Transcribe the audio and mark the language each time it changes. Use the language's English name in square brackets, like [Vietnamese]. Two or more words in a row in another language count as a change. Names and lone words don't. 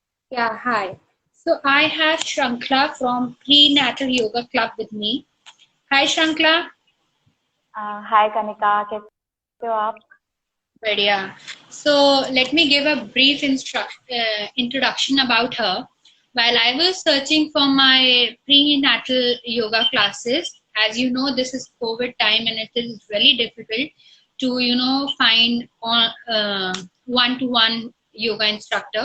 [English] Yeah, hi. So I have Shrankla from Prenatal Yoga Club with me. Hi, Shrankla. [Hindi] हाय कनिका, कैसे हो आप? बढ़िया. [English] So let me give a brief introduction about her. While I was searching for my prenatal yoga classes, as you know, this is COVID time and it is really difficult to, find one-to-one yoga instructor.